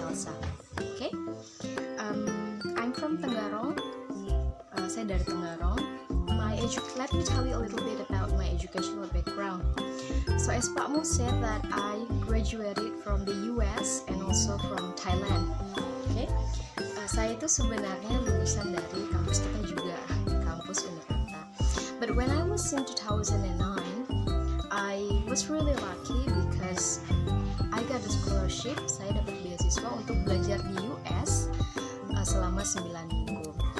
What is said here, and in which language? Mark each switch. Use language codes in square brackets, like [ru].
[en] Elsa. Okay? I'm from Tenggarong. [id] Saya dari Tenggarong. [en] Let me tell you a little bit about my educational background. So as Pak Mu said that I graduated from the US and also from Thailand. Okay? [id] Saya itu sebenarnya lulusan dari kampus kita juga, kampus Unikarta. [en] But when I was in 2009, I was really lucky because I got a scholarship. [id] Saya dapat beasiswa untuk belajar di US selama 9 minggu.